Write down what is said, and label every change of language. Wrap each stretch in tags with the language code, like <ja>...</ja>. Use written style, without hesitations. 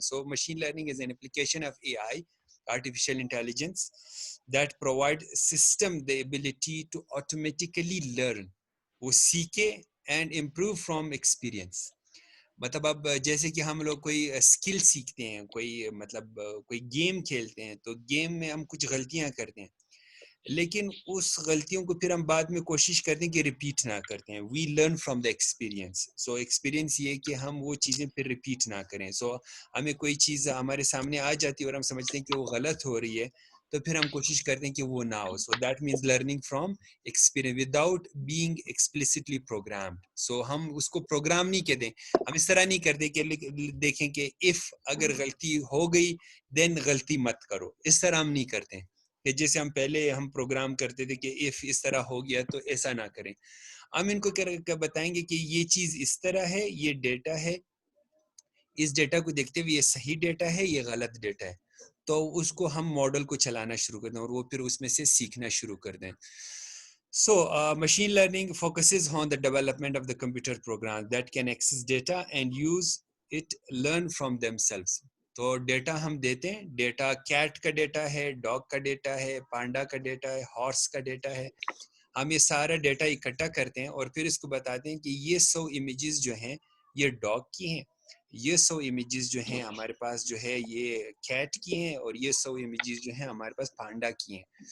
<en>so machine learning is an application of AI, artificial intelligence, that provide system the ability to automatically learn,</en> <ur>وہ سیکھے</ur> <en>and improve from experience.</en> <ur>مطلب اب جیسے کہ ہم لوگ کوئی اسکل سیکھتے ہیں, کوئی گیم کھیلتے ہیں, تو گیم میں ہم کچھ غلطیاں کرتے ہیں, لیکن اس غلطیوں کو پھر ہم بعد میں کوشش کرتے ہیں کہ ریپیٹ نہ کرتے ہیں.</ur> <en>We learn from the experience.</en> <ur>So experience یہ کہ ہم وہ چیزیں پھر ریپیٹ نہ کریں. سو ہمیں کوئی چیز ہمارے سامنے آ جاتی ہے اور ہم سمجھتے ہیں کہ وہ غلط ہو رہی ہے, تو پھر ہم کوشش کرتے ہیں کہ وہ نہ ہو.</ur> <en>So that means learning from experience without being explicitly programmed.</en> <ur>سو ہم اس کو پروگرام نہیں کہتے, ہم اس طرح نہیں کرتے کہ دیکھیں کہ اف اگر غلطی ہو گئی دین غلطی مت کرو, اس طرح ہم نہیں کرتے کہ جیسے ہم پہلے ہم پروگرام کرتے تھے کہ اف اس طرح ہو گیا تو ایسا نہ کریں. ہم ان کو بتائیں گے کہ یہ چیز اس طرح ہے, یہ ڈیٹا ہے, اس ڈیٹا کو دیکھتے ہوئے یہ صحیح ڈیٹا ہے, یہ غلط ڈیٹا ہے. تو اس کو ہم ماڈل کو چلانا شروع کر دیں اور وہ پھر اس میں سے سیکھنا شروع کر دیں.</ur> <en>So, machine learning focuses on the development of the computer programs that can access data and use it, learn from themselves.</en> <ur>تو ڈیٹا ہم دیتے ہیں, ڈیٹا کیٹ کا ڈیٹا ہے, ڈاگ کا ڈیٹا ہے, پانڈا کا ڈیٹا ہے, ہارس کا ڈیٹا ہے. ہم یہ سارا ڈیٹا اکٹھا کرتے ہیں اور پھر اس کو بتاتے ہیں کہ یہ 100 امیجز جو ہیں یہ ڈاگ کی ہیں, یہ 100 امیجز جو ہیں ہمارے پاس جو ہے یہ کیٹ کی ہیں, اور یہ 100 امیجز جو ہیں ہمارے پاس پانڈا کی ہیں.</ur>